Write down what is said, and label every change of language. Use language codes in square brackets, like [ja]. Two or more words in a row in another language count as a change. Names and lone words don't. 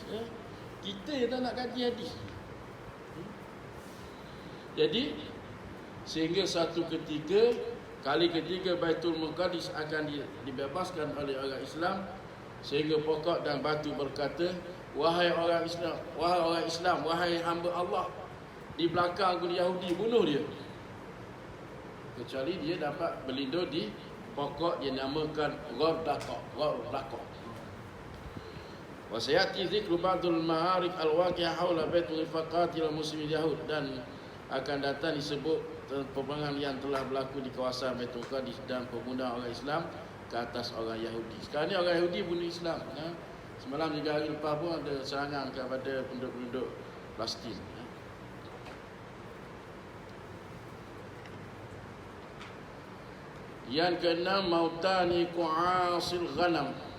[ms] Kita yang tak nak kaji hadis. Jadi sehingga satu ketika, kali ketiga Baitul Muqaddas akan dibebaskan oleh orang Islam, sehingga pokok dan batu berkata, wahai orang Islam, wahai orang Islam, wahai hamba Allah, di belakang aku Yahudi, bunuh dia. Kecuali dia dapat berlindung di pokok yang dinamakan Ghardaqah. [ar] وسيأتي ذكر بعض المعارك الواقعة حول بيت فقتال المسلمين يهود, [ms] dan akan datang disebut peperangan yang telah berlaku di kawasan Baitul Maqdis dan pembunuhan orang Islam ke atas orang Yahudi. Sekarang ni orang Yahudi bunuh Islam. Semalam juga hari lepas pun ada serangan kepada penduduk-penduduk Palestin. Yang keenam, [ar] موتان كقعاص الغنم.